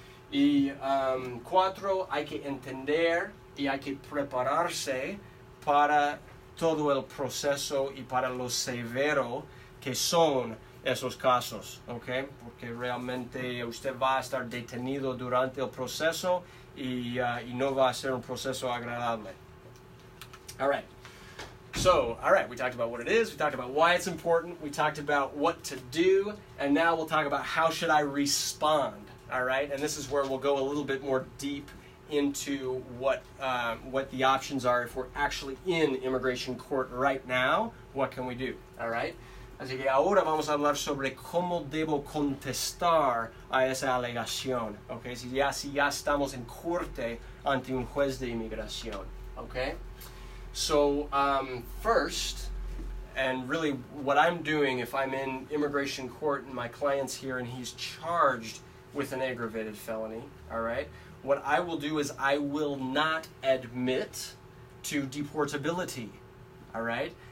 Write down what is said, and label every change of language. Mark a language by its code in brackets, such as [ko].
[es] Y 4, hay que entender y hay que prepararse para todo el proceso y para lo severo que son esos casos, ¿ok? Porque realmente usted va a estar detenido durante el proceso y no va a ser un proceso agradable. [en] All right. So, all right, we talked about what it is, we talked about why it's important, we talked about what to do, and now we'll talk about how should I respond, all right? And this is where we'll go a little bit more deep into what the options are if we're actually in immigration court right now. What can we do, all right? [es] Así que ahora vamos a hablar sobre cómo debo contestar a esa alegación, okay? Si ya estamos en corte ante un juez de inmigración, okay? [en] So first, and really what I'm doing if I'm in immigration court and my client's here and he's charged with an aggravated felony, all right? What I will do is I will not admit to deportability, all right?